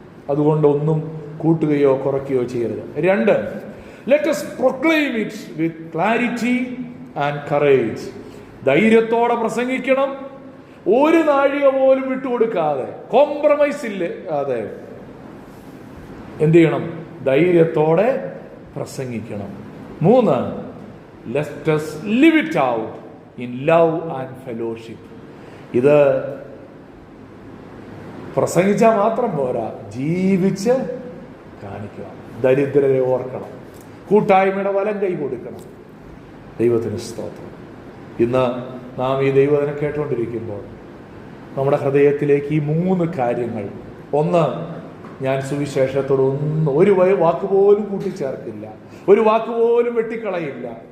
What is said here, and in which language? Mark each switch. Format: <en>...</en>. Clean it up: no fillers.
<ml>അതുകൊണ്ട് ഒന്നും കൂട്ടുകയോ കുറയ്ക്കുകയോ ചെയ്യരുത്. 2,</ml> <en>Let us proclaim it with clarity and courage.</en> <ml>ധൈര്യത്തോടെ പ്രസംഗിക്കണം, ഒരു നാഴിക പോലും വിട്ടുകൊടുക്കാതെ, കോംപ്രമൈസ് ഇല്ലേ അതെ, എന്ത് ചെയ്യണം? ധൈര്യത്തോടെ പ്രസംഗിക്കണം.</ml> <en>3, let us live it out in love and fellowship.</en> <ml>ഇത് പ്രസംഗിച്ചാൽ മാത്രം പോരാ, ജീവിച്ച് കാണിക്കണം. ദരിദ്രരെ ഓർക്കണം, കൂട്ടായ്മയുടെ വലം കൈ കൊടുക്കണം. ദൈവത്തിന് സ്തോത്രം. ഇന്ന് നാം ഈ ദൈവത്തിനെ കേട്ടുകൊണ്ടിരിക്കുമ്പോൾ നമ്മുടെ ഹൃദയത്തിലേക്ക് ഈ 3 കാര്യങ്ങൾ, 1, ഞാൻ സുവിശേഷത്തോട് ഒരു വാക്ക് പോലും കൂട്ടിച്ചേർക്കില്ല, ഒരു വാക്ക് പോലും വെട്ടിക്കളയില്ല,</ml>